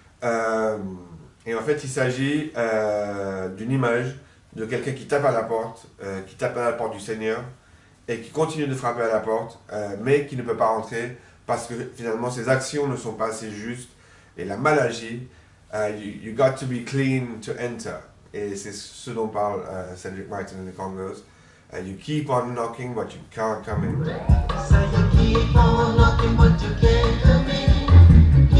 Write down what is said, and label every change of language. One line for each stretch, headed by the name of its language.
French: Euh, et en fait, il s'agit d'une image de quelqu'un qui tape à la porte, qui tape à la porte du Seigneur et qui continue de frapper à la porte, mais qui ne peut pas rentrer parce que finalement ses actions ne sont pas assez justes et la mal agit.
English: You got to be clean to enter.
French: Et c'est ce dont parle Cedric Martin in the Congos.
English: You keep on knocking, but you can't come in. So you keep on knocking, but you can't come in.